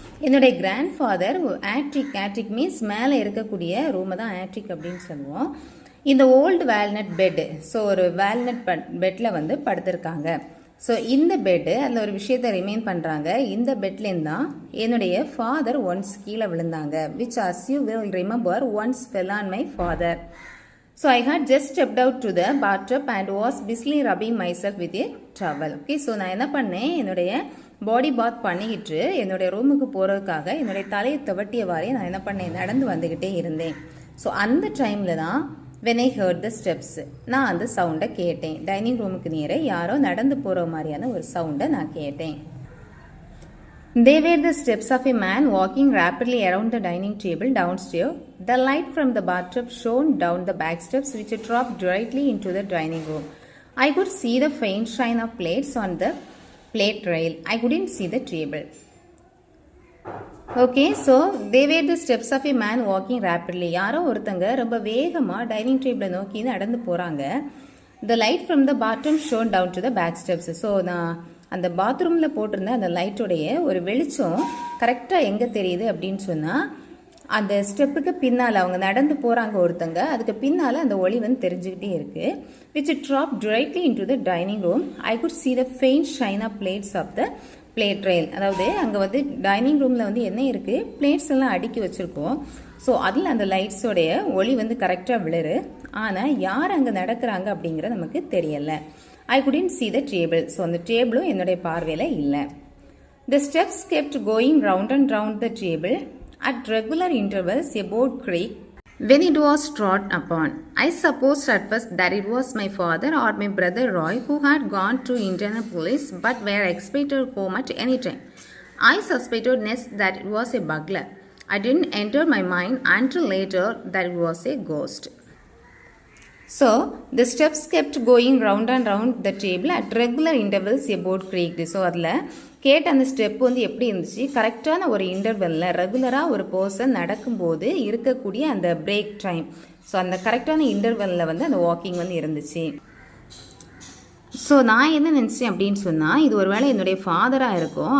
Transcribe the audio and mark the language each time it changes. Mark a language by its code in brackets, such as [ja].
[ta] என்னுடைய grand father ஆட்ரிக் means மேலே இருக்கக்கூடிய ரூமை தான் ஆட்ரிக் அப்படின்னு சொல்லுவோம். இந்த ஓல்டு வால்நட் பெட்டு, ஸோ ஒரு வால்நட் பெட்டில் வந்து படுத்திருக்காங்க. ஸோ இந்த பெட்டு அதில் ஒரு விஷயத்தை ரிமைன் பண்ணுறாங்க. இந்த பெட்லேருந்து தான் என்னுடைய ஃபாதர் ஒன்ஸ் கீழே விழுந்தாங்க. [en] Which as you will remember once fell on my father. So I had just stepped out to the bathtub and was busily rubbing myself with a towel. [ta] Okay, so நான் என்ன பண்ணேன், என்னுடைய பாடி பாத் பண்ணிக்கிட்டு என்னுடைய ரூமுக்கு போகிறதுக்காக என்னுடைய தலையை துவட்டியவாறே நான் என்ன பண்ணேன், நடந்து வந்துக்கிட்டே இருந்தேன். ஸோ அந்த டைமில் தான் [en] when I heard the steps, [ta] நான் அந்த சவுண்டை கேட்டேன். டைனிங் ரூமுக்கு நேரே யாரோ நடந்து போகிற மாதிரியான ஒரு சவுண்டை நான் கேட்டேன். [en] They were the steps of a man walking rapidly around the dining table downstairs. The light from the bathtub shone down the back steps which dropped directly into the dining room. I could see the faint shine of plates on the plate rail. I couldn't see the table. Okay, so they were the steps of a man walking rapidly. [ta] யாரோ ஒருத்தங்க ரொம்ப வேகமாக dining டேபிளை நோக்கி நடந்து போகிறாங்க. [en] The light from the bathroom shone down to the back steps. [ta] So நான் அந்த பாத்ரூமில் போட்டிருந்த அந்த லைட்டோடைய ஒரு வெளிச்சம் கரெக்டாக எங்கே தெரியுது அப்படின்னு சொன்னால், அந்த ஸ்டெப்புக்கு பின்னால் அவங்க நடந்து போகிறாங்க ஒருத்தங்க, அதுக்கு பின்னால் அந்த ஒளி வந்து தெரிஞ்சுக்கிட்டே இருக்குது. [en] Which drop directly into the dining room. I could see the faint shine of plates of the plate rail. [ta] அதாவது அங்கே வந்து டைனிங் ரூமில் வந்து என்ன இருக்குது, பிளேட்ஸ் எல்லாம் அடுக்கி வச்சுருக்கோம். ஸோ அதில் அந்த லைட்ஸோடைய ஒளி வந்து கரெக்டாக விழுறு. ஆனால் யார் அங்கே நடக்கிறாங்க அப்படிங்கிறது நமக்கு தெரியலை. [en] I couldn't see the table. [ta] So அந்த டேபிளும் என்னுடைய பார்வையில் இல்லை. [en] The steps kept going round and round the table. At regular intervals a board creaked when it was trod upon. I supposed at first that it was my father or my brother Roy who had gone to Indianapolis but were expected home at any time. I suspected next that it was a burglar. I didn't enter my mind until later that it was a ghost. So, the steps kept going round and round the table at regular intervals about creaked. [ta] So அதில் கேட்ட அந்த step வந்து எப்படி இருந்துச்சு, கரெக்டான ஒரு இன்டர்வெல்லில் ரெகுலராக ஒரு பர்சன் நடக்கும்போது இருக்கக்கூடிய அந்த பிரேக் டைம், ஸோ அந்த கரெக்டான இன்டர்வெல்லில் வந்து அந்த வாக்கிங் வந்து இருந்துச்சு. ஸோ நான் என்ன நினச்சேன் அப்படின்னு சொன்னால், இது ஒரு வேளை என்னுடைய ஃபாதராக இருக்கும்.